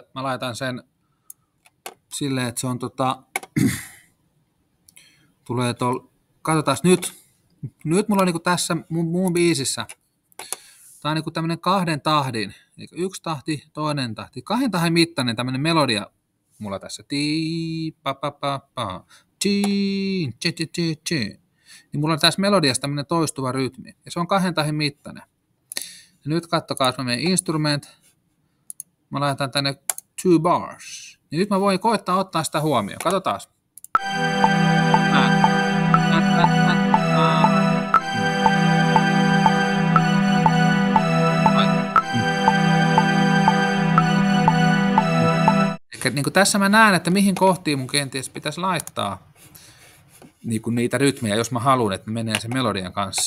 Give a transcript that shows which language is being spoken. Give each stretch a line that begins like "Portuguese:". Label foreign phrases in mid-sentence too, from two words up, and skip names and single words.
Finnish: Mä laitan sen silleen, että se on tulee tuolla. Katsotaan nyt. Nyt mulla on niinku tässä mun biisissä. Tää on niinku tämmönen 2 tahdin. Eli 1 tahti, 2 tahti. 2 tahdin mittainen tämmönen melodia mulla tässä. Ti pa pa pa pa. Ti che che che che. Niin mulla on tässä melodiassa tämmönen toistuva rytmi. Ja se on 2 tahdin mittainen. Ja nyt kattokaa, mä menen instrument. Mä laitan tänne 2 bars. Niin nyt mä voin koittaa ottaa sitä huomioon. Katsotaan. Eli niin kuin tässä mä näen, että mihin kohtiin mun kenties pitäisi laittaa niin kuin niitä rytmiä, jos mä haluan, että menee sen melodian kanssa.